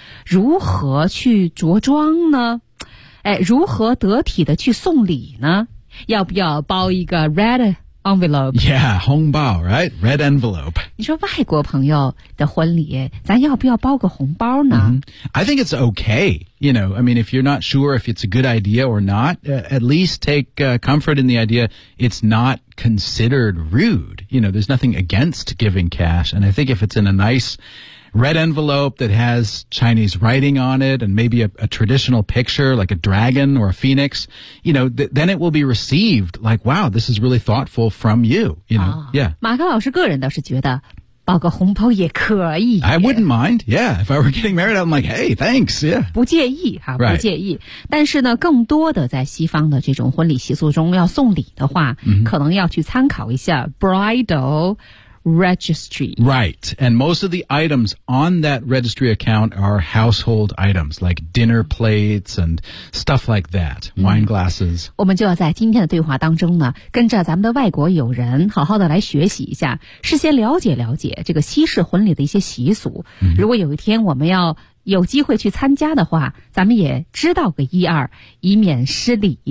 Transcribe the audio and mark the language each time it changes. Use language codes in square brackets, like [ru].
[zh] 如何去着装呢？哎，如何得体的去送礼呢？要不要包一个 [en] red envelope? Yeah, [zh] 红包 [en] right? Red envelope. [zh] 你说外国朋友的婚礼，咱要不要包个红包呢、 [en] mm-hmm. I think it's okay. You know, I mean, if you're not sure if it's a good idea or not, at least take comfort in the idea it's not considered rude. You know, there's nothing against giving cash. And I think if it's in a nice red envelope that has Chinese writing on it and maybe a traditional picture like a dragon or a phoenix, you know, then it will be received like, wow, this is really thoughtful from you, you know,、哦、 yeah. [zh] 马克老师个人倒是觉得包个红包也可以。 [en] I wouldn't mind, yeah. If I were getting married, I'm like, hey, thanks, yeah. [zh] 不介意哈、 [en] right. [zh] 不介意。但是呢，更多的在西方的这种婚礼习俗中要送礼的话、 mm-hmm. 可能要去参考一下 [en] bridal,registry. Right. And most of the items on that registry account are household items, like dinner plates and stuff like that,、mm-hmm. wine glasses. [zh] 我们就要在今天的对话当中呢，跟着咱们的外国友人好好的来学习一下，事先了解了解这个西式婚礼的一些习俗。 Mm-hmm. 如果有一天我们要有机会去参加的话，咱们也知道个一二，以免失礼、